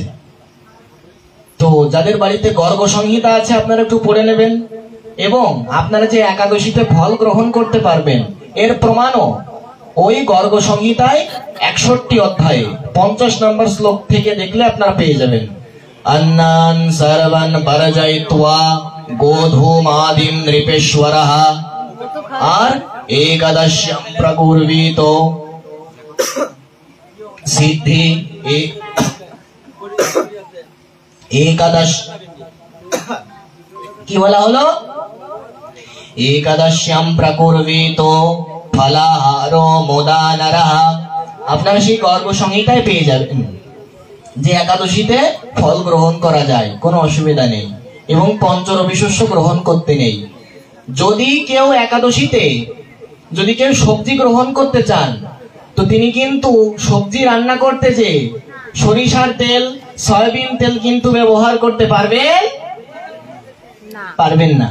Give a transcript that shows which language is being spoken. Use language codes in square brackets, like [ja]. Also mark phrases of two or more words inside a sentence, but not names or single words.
[bn] তো যাদের বাড়িতে গর্গ সংহিতা আছে আপনারা একটু পড়ে নেবেন, এবং আপনারা যে একাদশীতে ফল গ্রহণ করতে পারবেন এর প্রমাণও ওই গর্গ সংহিতায় 61 অধ্যায়ে 50 নম্বর শ্লোক থেকে দেখলে আপনারা পেয়ে যাবেন। [sa] अन्नान सर्वन परजयित्वा गोधूमादिं नृपेश्वरः और एकदश्यं प्रकुर्वीतो सिद्धि एकादश [bn] কি বলা হলো? [sa] एकदश्यं प्रकुर्वीतो फलाहारो मोदानरः। [bn] আপনারা সেই গর্গ সংহিতায় পেয়ে যাবেন যে একাদশীতে ফল গ্রহণ করা যায়, কোনো অসুবিধা নেই, এবং পঞ্চরবি শস্য গ্রহণ করতে নেই। যদি কেউ একাদশীতে যদি কেউ সবজি গ্রহণ করতে চান, তো তিনি কিন্তু সবজি রান্না করতে যে সরিষার তেল, সয়াবিন তেল কিন্তু ব্যবহার করতে পারবেন না।